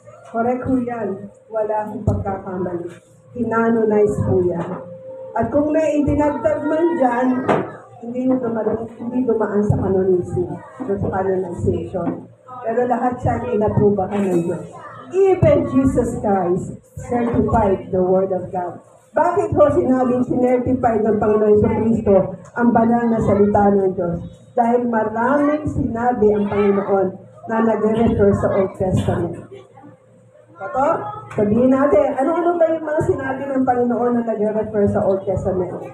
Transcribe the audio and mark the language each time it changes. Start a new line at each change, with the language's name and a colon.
Filipino: Correct ho yan. Wala akong pagkakamali. Inanonize po yan. At kung may idinagdag man dyan, hindi dumaan sa canonization, sa canonization. Pero lahat siya inaprubahan ng Diyos.
English: Even Jesus Christ certified the Word of God.
Filipino: Bakit ho sinabing sinertified ng Panginoon Kristo ang banal na salita ng Diyos? Dahil maraming sinabi ang Panginoon na nag-refer sa Old Testament. Ito, sabihin natin, ano-ano ba yung mga sinabi ng Panginoon na nag-refer sa Old Testament?